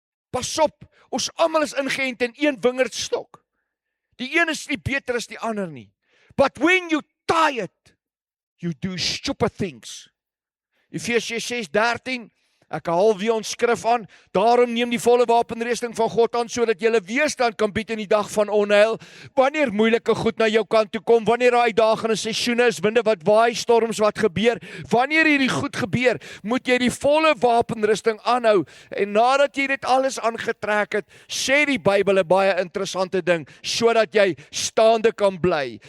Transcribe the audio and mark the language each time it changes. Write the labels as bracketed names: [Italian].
[Afrikaans] Pas op, ons almal is ingeënt in een wingerdstok. Die een is nie beter as die ander nie. [English] But when you tired, you do stupid things. [Afrikaans] Efesiërs 6:13, ek haal weer ons skrif aan, daarom neem die volle wapenrusting van God aan, sodat jy weerstand kan bied in die dag van onheil, wanneer moeilike goed na jou kant toe kom, wanneer daar uitdagende seisoene is, winde wat waai, storms wat gebeur, wanneer hierdie goed gebeur, moet jy die volle wapenrusting aanhou, en nadat jy dit alles aangetrek het, sê die Bybel 'n baie interessante ding, sodat jy staande kan bly.